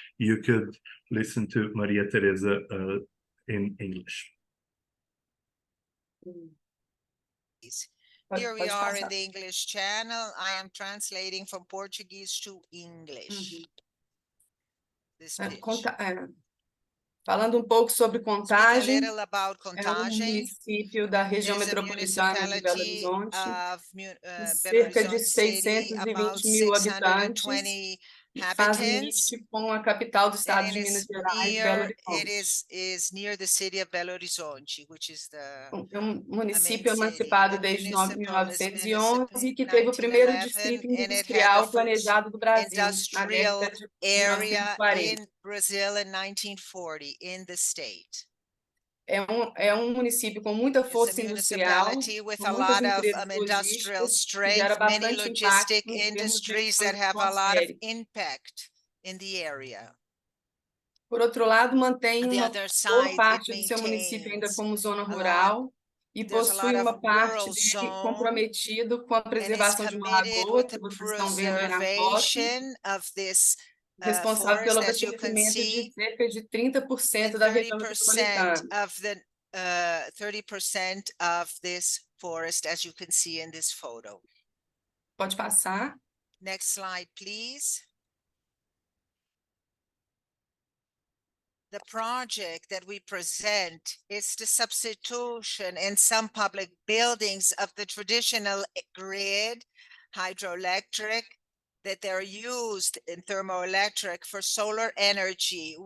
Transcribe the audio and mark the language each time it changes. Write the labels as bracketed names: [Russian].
[English] You could listen to Maria Teresa in English. Here we are in the English channel. I am translating from Portuguese to English. This pitch. [Portuguese] Falando pouco sobre Contagem, Contagem, município da região metropolitana de Belo Horizonte, cerca de 620 mil habitantes, faz limite com a capital do estado de Minas Gerais, Belo Horizonte. [English] Is near the city of Belo Horizonte, which is the [Portuguese] município emancipado desde 1911 que teve o primeiro distrito industrial planejado do Brasil na década de 1940. [English] Brazil in 1940 in the state. [Portuguese] É município com muita força industrial, com muitas empresas logísticas, que gera bastante impacto em termos de [English] impact in the area. [Portuguese] Por outro lado, mantém uma boa parte do seu município ainda como zona rural e possui uma parte dele comprometido com a preservação de uma lagoa, que vocês estão vendo aí na foto, responsável pelo abastecimento de cerca de 30% da região metropolitana. [English] 30% of this forest, as you can see in this photo. [Portuguese] Pode passar. [English] Next slide, please. The project that we present is the substitution in some public buildings of the traditional grid, hydroelectric, that they're used in thermoelectric for solar energy.